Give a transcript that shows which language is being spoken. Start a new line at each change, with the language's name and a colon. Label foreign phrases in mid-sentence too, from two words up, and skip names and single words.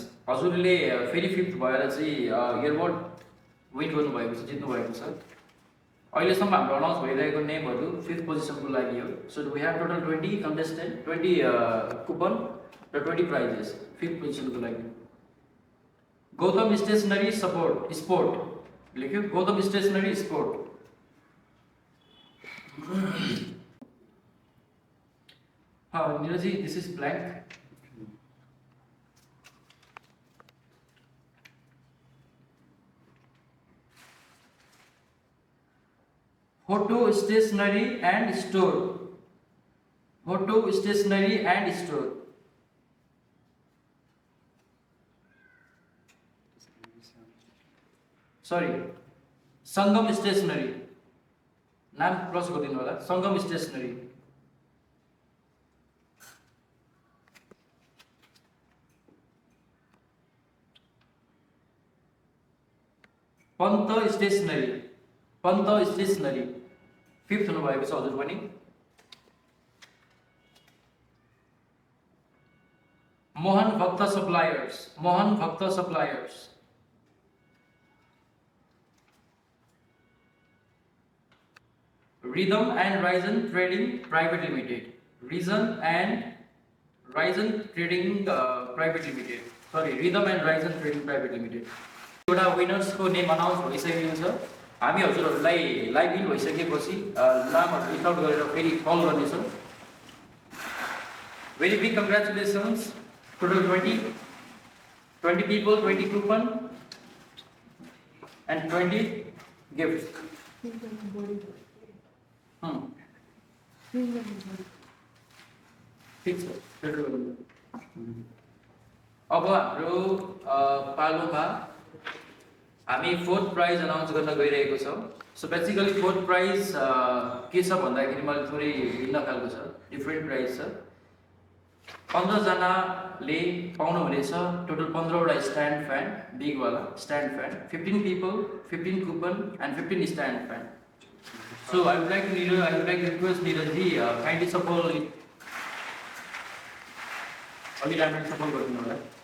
Nepali: हजुरले फेरि फिफ्थ भएर चाहिँ इयरबड विन गर्नुभएको छ, जित्नु भएको छ। अहिलेसम्म हाम्रो अनाउन्स भइरहेको नेमहरू फिफ्थ पोजिसनको लागि हो।
English: so we have total 20 contestant, 20 coupon र 20 prizes fifth पोजिसनको लागि।
Nepali: गौतम स्टेशनरी सपोर्ट स्पोर्ट लेख्यो, गौतम स्टेशनरी स्पोर्ट।
English: हाँ नीरज जी, this is blank.
Nepali: फोटो स्टेशनरी एंड स्टोर, फोटो स्टेशनरी एंड स्टोर। सॉरी, संगम स्टेशनरी नाम प्लस गरिदिनु होला, संगम स्टेशनरी। पंत स्टेशनरी, पंत स्टेशनरी फिफ्थ हुनुभएको छ हजुर पनि। मोहन भक्त सप्लायर्स, मोहन भक्त सप्लायर्स। Rhythm and Ryzen Trading Private Limited, Rhythm and Ryzen Trading Private Limited, sorry, Rhythm and Ryzen Trading Private Limited। एउटा विनर्सको नेम अनाउन्स भइसकेको छ। हामी हजुरहरूलाई
English: live in
Nepali: भइसकेपछि नामहरू
English: list out
Nepali: गरेर फेरि कल गर्नेछौँ।
English: very big congratulations. टोटल 20 people, 20 coupon and 20 gifts।
Nepali: ठिक छ। अब हाम्रो पालोमा हामी
English: fourth prize
Nepali: अनाउन्स गर्न गइरहेको छौँ। सो बेसिकली
English: fourth prize
Nepali: के छ भन्दाखेरि मैले थोरै भिन्न खालको छ,
English: different prize
Nepali: छ। 15 जनाले पाउनुहुनेछ टोटल 15 वटा
English: stand fan,
Nepali: बिगवाला
English: stand fan. 15 people, 15 coupon and 15 stand fan. So I would like to request Neeraj ji kindly support it. Only diamond support
Nepali: गरिदिनु होला।